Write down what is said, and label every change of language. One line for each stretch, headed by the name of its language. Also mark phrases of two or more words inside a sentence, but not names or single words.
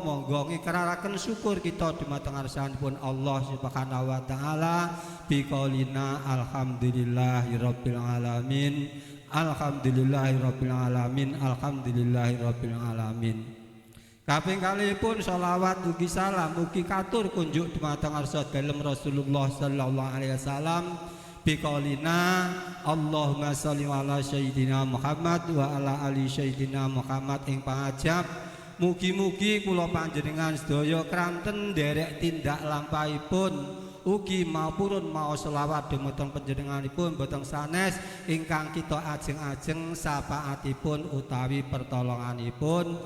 Javanese: Monggo ngikraraken syukur kita dumateng ngarsanipun Allah
Arabic: سبحانه وتعالى بقولنا الحمد لله رب العالمين. الحمد لله رب العالمين. الحمد لله رب العالمين.
Javanese: Kaping kalihipun sholawat ugi salam ugi katur kunjuk dumateng arsa dalem Rasulullah
Arabic: صلى الله عليه وسلم بقولنا اللهم صل على سيدنا محمد وعلى آل سيدنا محمد
Javanese: ing pangajab. Mugi-mugi kula panjenengan sedaya kranten nderek tindak lampahipun ugi maupun maos selawat dumateng panjenenganipun boten sanes ingkang kita ajeng-ajeng sapaatipun utawi pertolonganipun.